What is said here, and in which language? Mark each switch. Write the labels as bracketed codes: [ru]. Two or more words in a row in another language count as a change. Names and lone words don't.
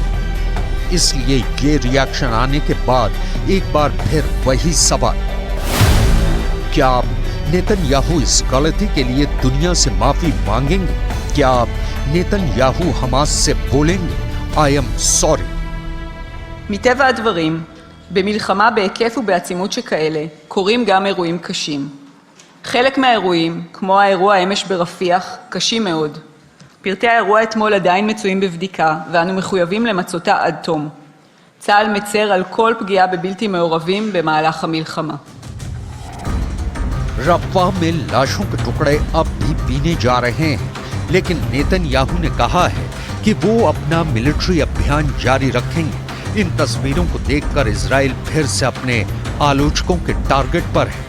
[hi] इसलिए ये रिएक्शन आने के बाद एक बार फिर वही सवाल, क्या आप नेतन्याहू इस गलती के लिए दुनिया से माफी मांगेंगे? क्या आप नेतन्याहू हमास से बोलेंगे [en] I am sorry? [he] מטבע הדברים, במלחמה בהיקף ובעצימות שכאלה, קורים גם אירועים קשים. חלק מהאירועים, כמו האירוע אמש ברפיח, קשים מאוד. פרטי האירוע אתמול עדיין מצויים בבדיקה, ואנו מחויבים למצותה עד תום. צה"ל מצר על כל פגיעה בבלתי מעורבים במהלך המלחמה. [hi] रफाह में लाशों के टुकड़े अब भी बीने जा रहे हैं, लेकिन नेतन्याहू ने कहा है कि वो अपना मिलिट्री अभियान जारी रखेंगे। इन तस्वीरों को देखकर इजराइल फिर से अपने आलोचकों के टारगेट पर है।